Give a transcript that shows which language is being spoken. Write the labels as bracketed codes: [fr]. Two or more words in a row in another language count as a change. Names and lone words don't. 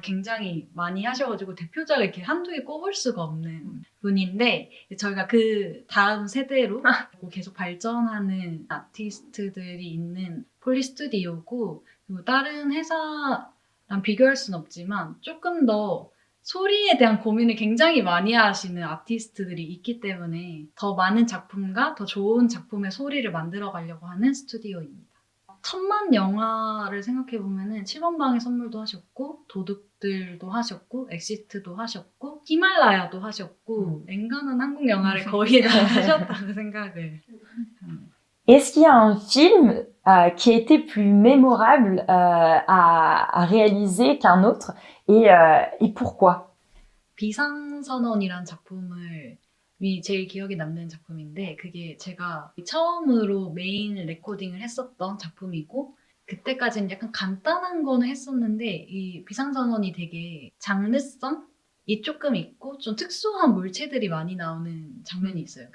[ko] 굉장히 많이 하셔가지고 대표작을 이렇게 한두 개 꼽을 수가 없는 분인데 저희가 그 다음 세대로 계속 발전하는 아티스트들이 있는 폴리 스튜디오고 그리고 다른 회사랑 비교할 수는 없지만 조금 더 소리에 대한 고민을 굉장히 많이 하시는 아티스트들이 있기 때문에 더 많은 작품과 더 좋은 작품의 소리를 만들어 가려고 하는 스튜디오입니다. 천만 영화를 생각해보면은 7번방의 선물도 하셨고 도둑들도 하셨고 엑시트도 하셨고 히말라야도 하셨고 엔간한 한국 영화를 거의 다 하셨다는 생각을 합니다. [fr] Est-ce qu'il y a un film qui a été plus mémorable à réaliser qu'un autre et pourquoi? [ko] 비상선언이란 작품을 제일 기억에 남는 작품인데 그게 제가 처음으로 메인 레코딩을 했었던 작품이고 그때까지는 약간 간단한 거는 했었는데 이 비상선언이 되게 장르성이 조금 있고 좀 특수한 물체들이 많이 나오는 장면이 있어요.